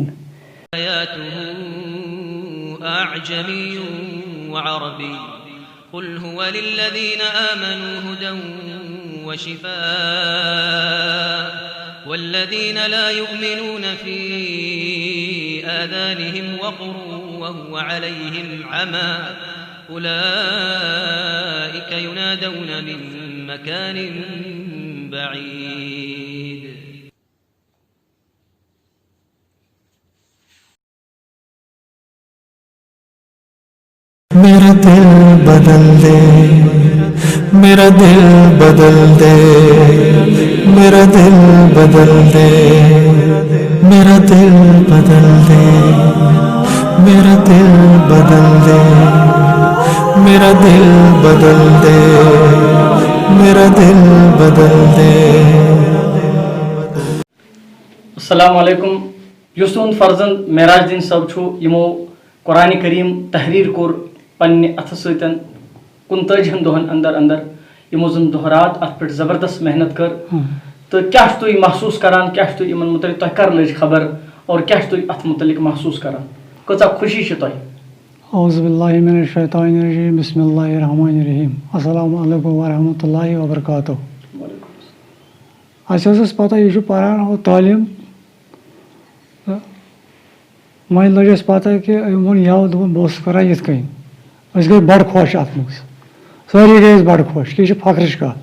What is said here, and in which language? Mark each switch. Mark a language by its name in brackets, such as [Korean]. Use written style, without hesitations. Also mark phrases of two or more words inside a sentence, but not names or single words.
[Arabic] آياته أعجمي وعربي قل هو للذين آمنوا هدى وشفاء والذين لا يؤمنون في آذانهم وقر وهو عليهم عمى أولئك ينادون من مكان بعيد. [Urdu] میرا دل بدل دے، میرا دل بدل دے، میرا دل بدل دے، میرا دل بدل دے، میرا دل بدل دے، میرا دل بدل دے، میرا دل بدل دے. [Arabic] السلام علیکم. [Kashmiri] یُس تُہُنٛد فرزند معراج الدین صٲب چھُ یِمو قرآن کریم تحریر کوٚر پننہِ اَتھٕ سۭتۍ 39 دۄہن اندر اندر یِمو زن دۄہ رات اتھ پٮ۪ٹھ زبردست محنت کٔر تہٕ کیٛاہ چھُ تُہۍ محسوٗس کران، کیٛاہ چھُ تُہۍ یِمن متعلق، تۄہہِ کر لٔج خبر اور کیٛاہ چھُ تُہۍ اتھ متعلق محسوٗس کران، کۭژاہ خوشی چھِ تۄہہِ؟ [Arabic] اعوذ باللہ من الشیطان الرجیم. بسم اللہ الرحمن الرحیم. السلام علیکم ورحمۃ اللہ وبرکاتہ. [Kashmiri] اَسہِ ٲس پتہ یہِ چھُ پران ہُہ تعلیٖم تہٕ وۄنۍ لٔج اَسہِ پتہ کہِ أمۍ ووٚن یَوٕ دوٚپُن بہٕ اوسُس کران یِتھ کٔنۍ. أسۍ گٔے بڑٕ خۄش اَتھ منٛز، سٲری گٔے أسۍ بڑٕ خۄش کہِ یہِ چھِ فخرٕچ کَتھ.